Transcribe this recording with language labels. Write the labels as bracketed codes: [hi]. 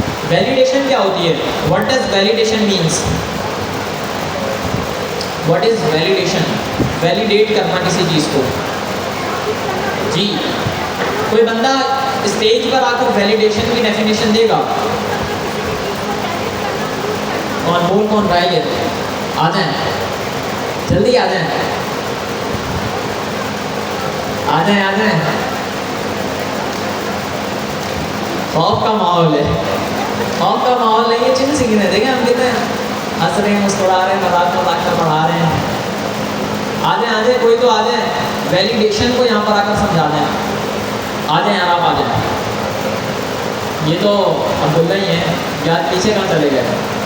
[hi] Validation क्या होती है? [en] What does validation means? What is validation? [hi] Validate करना किसी चीज़ को। जी, कोई बंदा स्टेज पर आकर वैलिडेशन की डेफिनेशन देगा? कौन रहा है? आ जाए, जल्दी आ जाए, आ जाए, आ जाए। खौफ का माहौल है, खौफ का माहौल नहीं है, चिल सीखने देंगे हम, कितने हंस रहे हैं, मुस्कुरा रहे हैं, मजाक कर पढ़ा रहे हैं। आ जाए, कोई तो आ जाए, वैलिडेशन को यहाँ पर आकर समझा दें। आ जाए यार, आप आ जाए। ये तो अब्दुल्ला ही है यार, पीछे कहाँ चले गए?